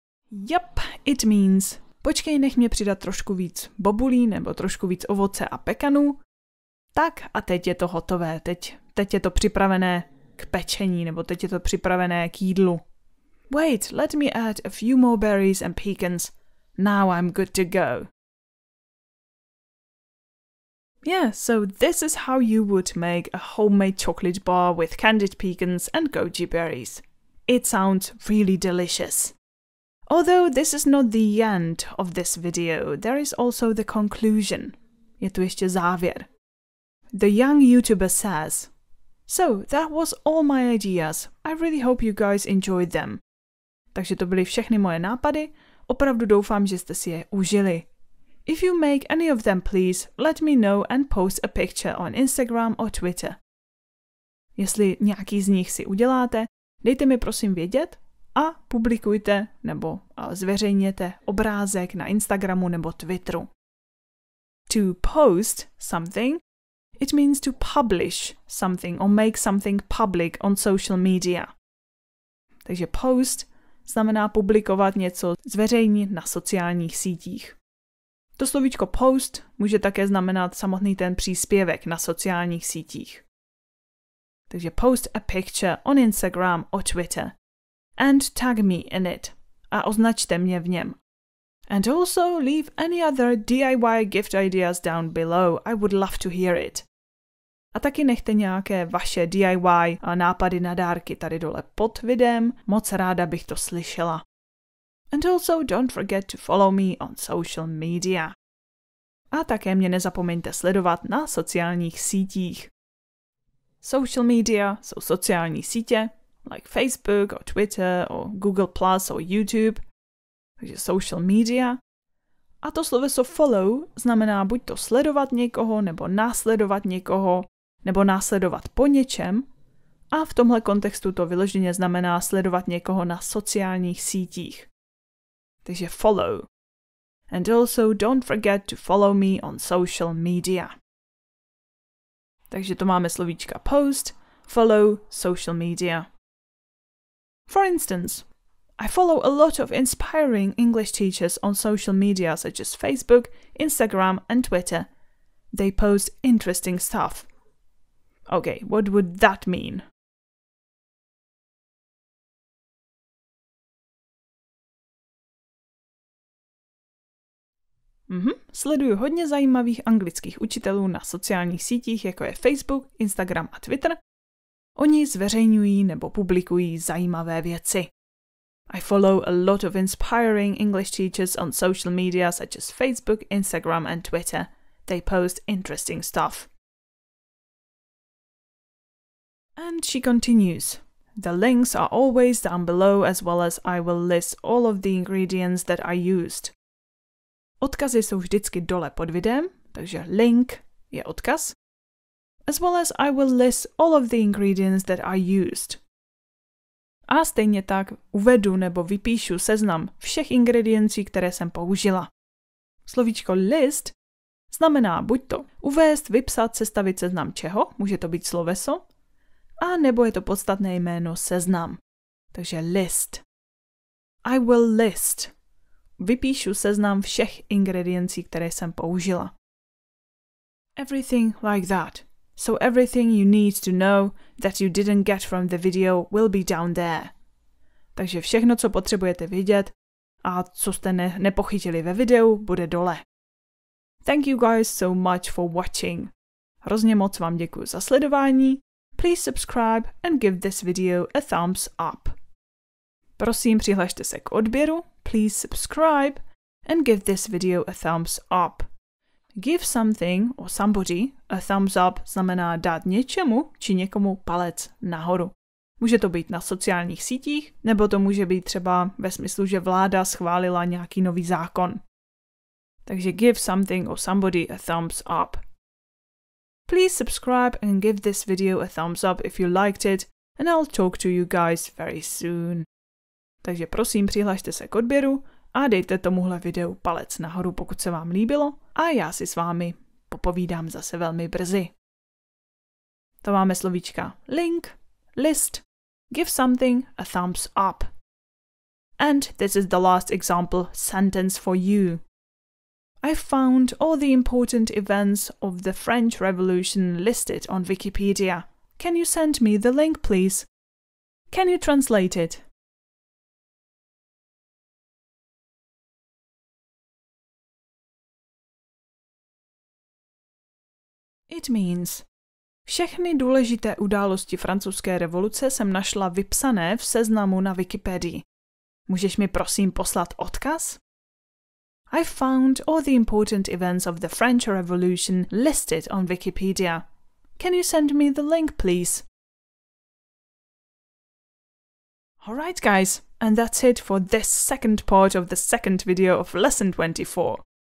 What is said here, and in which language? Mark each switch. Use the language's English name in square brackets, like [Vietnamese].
[English] Yep, it means [Czech] počkej, nech mě přidat trošku víc bobulí nebo trošku víc ovoce a pekanů. Tak a teď je to hotové, teď je to připravené k pečení nebo teď je to připravené k jídlu. [English] Wait, let me add a few more berries and pecans. Now I'm good to go. Yeah, so this is how you would make a homemade chocolate bar with candied pecans and goji berries. It sounds really delicious. Although this is not the end of this video, there is also the conclusion. [Czech] Je tu ještě závěr. [English] The young YouTuber says, so that was all my ideas. I really hope you guys enjoyed them. [Czech] Takže to byly všechny moje nápady. Opravdu doufám, že jste si je užili. [English] If you make any of them, please let me know and post a picture on Instagram or Twitter. [Czech] Jestli nějaký z nich si uděláte, dejte mi prosím vědět a publikujte nebo zveřejněte obrázek na Instagramu nebo Twitteru. [English] To post something, it means to publish something or make something public on social media. [Czech] Takže post znamená publikovat něco, zveřejnit na sociálních sítích. To slovíčko post může také znamenat samotný ten příspěvek na sociálních sítích. [English] Takže post a picture on Instagram or Twitter and tag me in it [Czech] a označte mě v něm. [English] And also leave any other DIY gift ideas down below. I would love to hear it. [Czech] A taky nechte nějaké vaše DIY nápady na dárky tady dole pod videem. Moc ráda bych to slyšela. [English] And also don't forget to follow me on social media. [Czech] A také mě nezapomeňte sledovat na sociálních sítích. [English] Social media [Czech] jsou sociální sítě, [English] like Facebook or Twitter or Google Plus or YouTube. [Czech] Takže social media. A to sloveso follow znamená buď to sledovat někoho, nebo následovat někoho, nebo následovat po něčem. A v tomhle kontextu to vyloženě znamená sledovat někoho na sociálních sítích. Takže follow. [English] And also don't forget to follow me on social media. [Czech] Takže to máme slovíčka post, follow, social media. [English] For instance, I follow a lot of inspiring English teachers on social media such as Facebook, Instagram, and Twitter. They post interesting stuff. Okay, what would that mean? [Czech] Sleduju hodně zajímavých anglických učitelů na sociálních sítích, jako je Facebook, Instagram a Twitter. Oni zveřejňují nebo publikují zajímavé věci. [English] I follow a lot of inspiring English teachers on social media such as Facebook, Instagram, and Twitter. They post interesting stuff. And she continues. The links are always down below, as well as I will list all of the ingredients that I used. [Czech] Odkazy jsou vždycky dole pod videem, takže link je odkaz. [English] As well as I will list all of the ingredients that I used. [Czech] A stejně tak uvedu nebo vypíšu seznam všech ingrediencí, které jsem použila. Slovíčko list znamená buď to uvést, vypsat, sestavit seznam čeho, může to být sloveso, a nebo je to podstatné jméno seznam. Takže list. [English] I will list. [Czech] Vypíšu seznam všech ingrediencí, které jsem použila. [English] Everything like that. So everything you need to know that you didn't get from the video will be down there. [Czech] Takže všechno, co potřebujete vědět a co jste nepochytili ve videu, bude dole. [English] Thank you guys so much for watching. [Czech] Hrozně moc vám děkuji za sledování. [English] Please subscribe and give this video a thumbs up. [Czech] Prosím, přihlašte se k odběru. [English] Please subscribe and give this video a thumbs up. Give something or somebody a thumbs up [Czech] znamená dát něčemu či někomu palec nahoru. Může to být na sociálních sítích, nebo to může být třeba ve smyslu, že vláda schválila nějaký nový zákon. [English] Takže give something or somebody a thumbs up. Please subscribe and give this video a thumbs up if you liked it, and I'll talk to you guys very soon. [Czech] Takže prosím, přihlašte se k odběru a dejte tomuhle videu palec nahoru, pokud se vám líbilo, a já si s vámi popovídám zase velmi brzy. To máme slovíčka link, list, give something a thumbs up. [English] And this is the last example sentence for you. I found all the important events of the French Revolution listed on Wikipedia. Can you send me the link, please? Can you translate it? It means [Czech] všechny důležité události francouzské revoluce jsem našla vypsané v seznamu na Wikipedii. Můžeš mi prosím poslat odkaz? [English] I found all the important events of the French Revolution listed on Wikipedia. Can you send me the link, please? Alright guys, and that's it for this second part of the second video of lesson 24.